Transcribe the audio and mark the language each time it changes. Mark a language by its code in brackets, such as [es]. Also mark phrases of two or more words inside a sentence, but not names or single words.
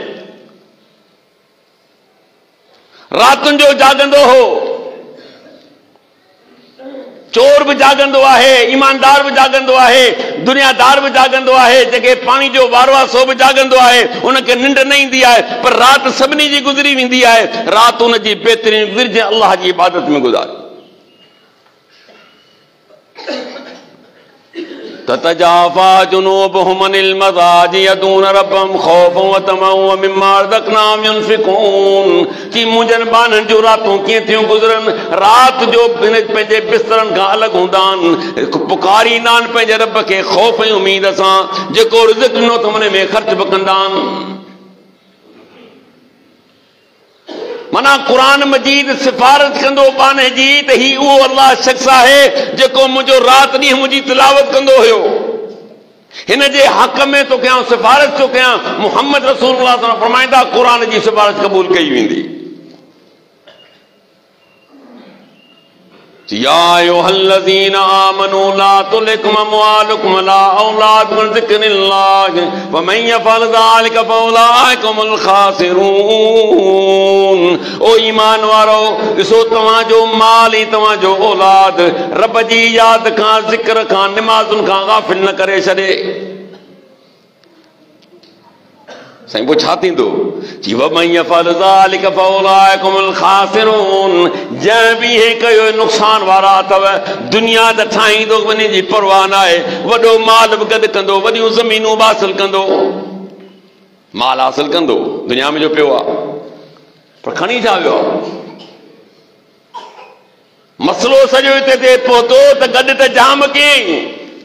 [sd] रातुनि जो जाॻंदो हो, चोर भी जागंदो आहे, ईमानदार भी जागंदो आहे, दुनियादार भी जागंदो आहे, जेके पानी जो वारो आहे सो भी जागंदो आहे, उनखे निंड न ईंदी आहे, पर रात सभिनी जी गुज़री वेंदी आहे। रात उन जी बहितरीन गुज़िरिजे अल्लाह जी इबादत में गुज़ारे। [ar] تتجافى جنوبهم عن المضاجع يدعون ربهم خوفا وطمعا ومما رزقناهم ينفقون. [sd] कि मुंहिंजनि ॿारनि जूं रातूं कीअं थियूं गुज़रनि, राति जो पंहिंजे बिस्तरनि खां अलॻि हूंदा आहिनि, पुकारींदा आहिनि पंहिंजे रब खे ख़ौफ़ ऐं उमीद सां, जेको रिज़्क़ ॾिनो त उन में ख़र्च बि कंदा आहिनि। माना क़ुरान मजीद सिफारत कंदो बाने जी त ही उहो अल्लाह शख़्स आहे जेको मुंहिंजो राति ॾींहुं मुंहिंजी तिलावत कंदो हुयो। हिन जे हक़ में तो कयां, सिफारिश तो कयां। मुहम्मद रसूलुल्लाह [ar] صلى الله عليه وسلم [sd] फरमाईंदा क़ुरान जी सिफारिश क़बूल कई वेंदी। [ar] يا أيها الذين آمنوا لا تلهكم أموالكم ولا أولادكم عن ذكر الله ومن يفعل ذلك فأولئك هم الخاسرون. [sd] ओ ईमान वारो, ॾिसो तव्हांजो माल ऐं तव्हांजो औलाद रब जी याद खां, ज़िक्र खां, निमाज़ुनि खां गाफ़िल न करे छॾे। साईं पोइ छा थींदो? [ar] जी ومن يفعل ذلك فأولئك هم الخاسرون. [sd] जंहिं बि हे कयो नुक़सान वारा अथव। दुनिया त ठाहींदो, वञी जी परवाह न आहे, वॾो माल बि गॾु कंदो, वॾियूं ज़मीनूं बि हासिल कंदो, माल हासिल कंदो, दुनिया में जो पियो आहे, पर खणी छा वियो आहे? मसलो सॼो हिते ते पहुतो त गॾु त जाम कयईं।